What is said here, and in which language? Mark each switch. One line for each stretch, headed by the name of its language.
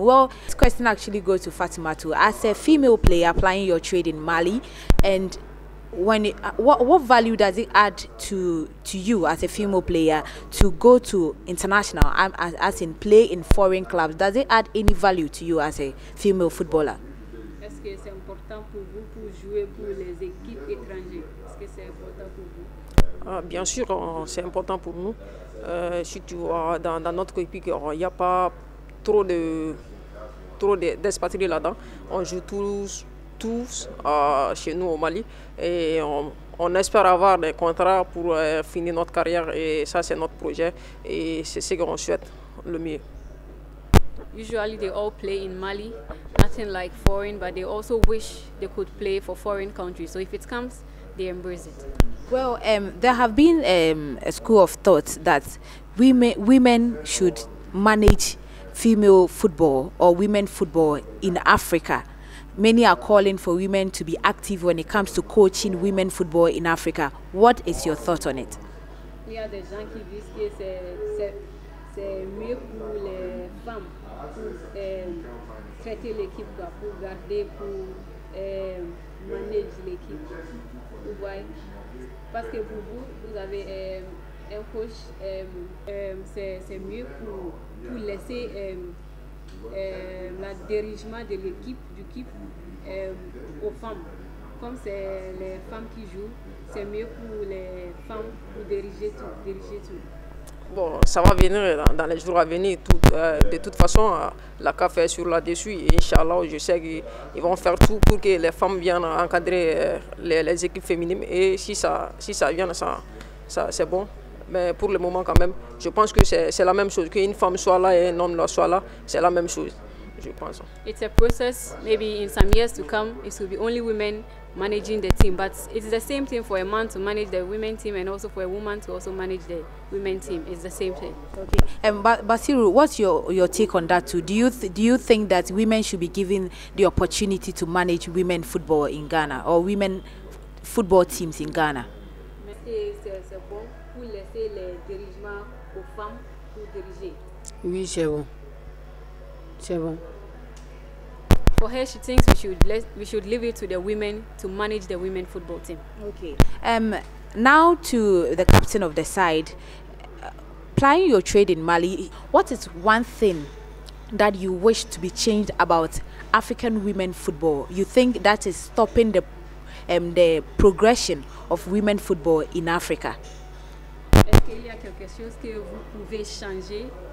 English: Well, this question actually goes to Fatoumata. As a female player applying your trade in Mali, and what value does it add to you as a female player to go to international, as in play in foreign clubs? Does it add any value to you as a female footballer?
French: Est-ce que c'est important pour vous pour jouer pour les équipes étrangères? Est-ce que c'est important pour vous? Bien sûr, c'est important pour nous. Surtout dans notre équipe, il n'y a pas trop d'expatriés là-dedans. On joue tous chez nous au Mali, et on espère avoir des contrats pour finir notre carrière, et ça c'est notre projet et c'est ce qu'on souhaite le mieux.
English: Usually they all play in Mali, nothing like foreign, but they also wish they could play for foreign countries. So if it comes, they embrace it. Well, there have been a school of thought that women should manage female football or women football in Africa. Many are calling for women to be active when it comes to coaching women football in Africa. What is your thought on it? Il y a des gens qui disent que c'est mieux pour les femmes pour traiter l'équipe, pour garder, pour manager l'équipe. Vous voyez? Parce que pour vous avez un coach, c'est mieux pour laisser le dirigement de l'équipe aux femmes. Comme c'est les femmes qui jouent, c'est mieux pour les femmes pour diriger tout. Bon, ça va venir dans les jours à venir. De toute façon, la CAF est sur là-dessus. Et Inch'Allah, je sais qu'ils vont faire tout pour que les femmes viennent encadrer les équipes féminines. Et si ça vient, ça c'est bon. Mais pour le moment, quand même, je pense que c'est la même chose. Qu'une femme soit là et un homme soit là, c'est la même chose, je pense. It's a process. Maybe in some years to come, it will be only women managing the team. But it's the same thing for a man to manage the women team, and also for a woman to also manage the women team. It's the same thing. Okay. Basiru, what's your take on that too? Do you think that women should be given the opportunity to manage women football in Ghana, or women football teams in Ghana?
French: C'est bon pour laisser les dirigements aux femmes pour diriger. Oui, c'est bon. C'est bon.
English: For her, she thinks we should leave it to the women to manage the women football team. Okay. Now to the captain of the side. Plying your trade in Mali, what is one thing that you wish to be changed about African women football? You think that is stopping the progression of women football in Africa?
French: Est-ce qu'il y a quelque chose que vous pouvez changer?